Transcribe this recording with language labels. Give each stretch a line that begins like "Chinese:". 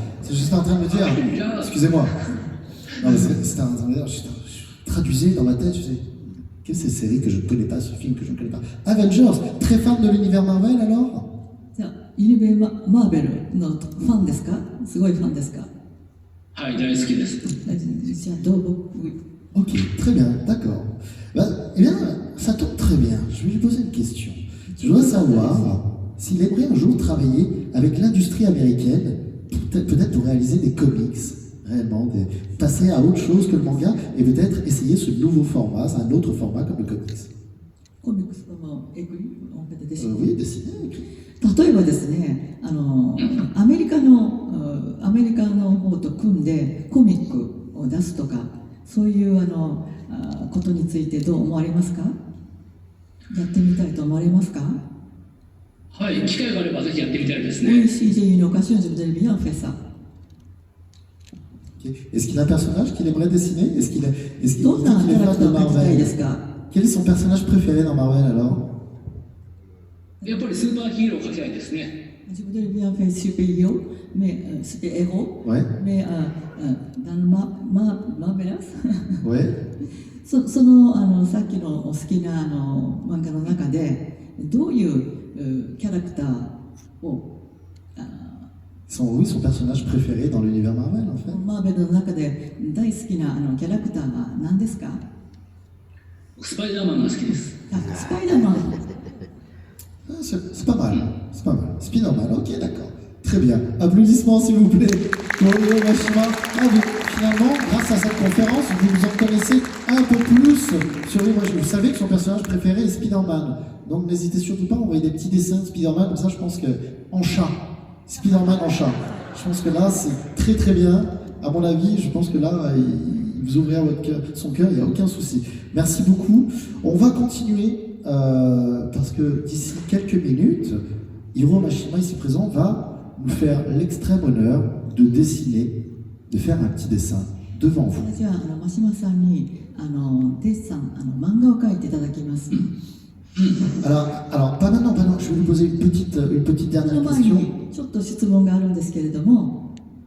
French: C'est juste en train de me dire. Excusez-moi. Non, mais c'était en train de me dire. Je traduisais dans ma tête, je sais. Qu'est-ce que c'est cette série que je ne connais pas, ce film que je ne connais pas? Avengers! Très fan de l'univers Marvel alors?
Japanese: じゃあ、ユニベマーベルのファンですか？すごいファンですか？はい、大好きです。じゃあ、どうぞ。
French: Ok, très bien, d'accord. Eh bien, ça tombe très bien. Je vais lui poser une question. Je voudrais savoir s'il aimerait un jour travailler avec l'industrie américaine, peut-être pour réaliser des comics, réellement, passer à autre chose que le manga, et peut-être essayer ce nouveau format, un autre format comme le comics. Comics comme écrit, en fait, dessiné. Oui, dessiné, écrit.
Japanese: 例えばですね、アメリカの方と組んでコミックを出すとか、そういうことについてどう思われますか？やってみたいと思われますか？はい、機会があればぜひやってみたいですね。
French: Oui, si j'ai une occasion, je voudrais bien faire ça. Est-ce qu'il a un personnage qu'il aimerait dessiner? Est-ce qu'il est
Japanese: どんなキャラクターを描きたいですか？
French: Quel est son personnage préféré dans Marvel alors?
Japanese: やっぱりスーパーヒーローを描きたいですね。
French: Je voudrais bien faire super-héros, super-héros, Ouais, mais dans le Marvelous, ouais.
Japanese: そのさっきのお好きな漫画の中でどういうキャラクターを
French: Oui, son personnage préféré dans l'univers Marvel, en fait.
Japanese: マーベルの中で大好きなキャラクターは何ですか？スパイダーマンが好きです。スパイダーマン。
French: Ah, c'est pas mal, c'est pas mal. Spider-Man, ok, d'accord. Très bien. Applaudissements, s'il vous plaît, pour Hiro Mashima. Ah, finalement, grâce à cette conférence, vous vous en connaissez un peu plus sur Hiro Mashima. Vous savez que son personnage préféré est Spider-Man. Donc n'hésitez surtout pas à envoyer des petits dessins de Spider-Man, comme ça je pense que en chat. Spider-Man en chat. Je pense que là, c'est très très bien. À mon avis, je pense que là, vous ouvrez son cœur, il n'y a aucun souci. Merci beaucoup. On va continuer parce que d'ici quelques minutes, Hiro Mashima, ici présent, va nous faire l'extrême honneur de dessiner, de faire un petit dessin devant vous.
Japanese: じゃあマシマさんにデッサン漫画を描いていただきます。
French: Alors, pas maintenant, je vais vous poser une petite dernière
Japanese: その前
French: question.
Japanese: にちょっと質問があるんですけれども、